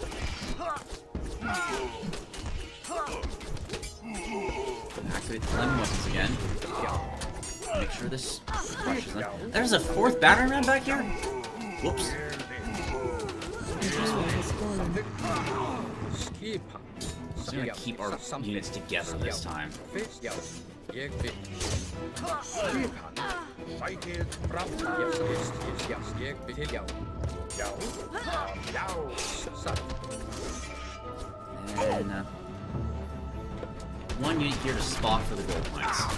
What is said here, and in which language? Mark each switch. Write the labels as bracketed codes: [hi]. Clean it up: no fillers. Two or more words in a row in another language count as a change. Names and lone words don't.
[en] Activate the lemon weapons again. Make sure this crushes them. There's a fourth battering ram back here? Whoops. A hero has fallen. Skipa. So we're gonna keep our units together this time. [is] Ég vil. Skipan. Sækið fram. Yes. Ég vil. Já. Satt. [en] And one unit here to spot for the gold mines.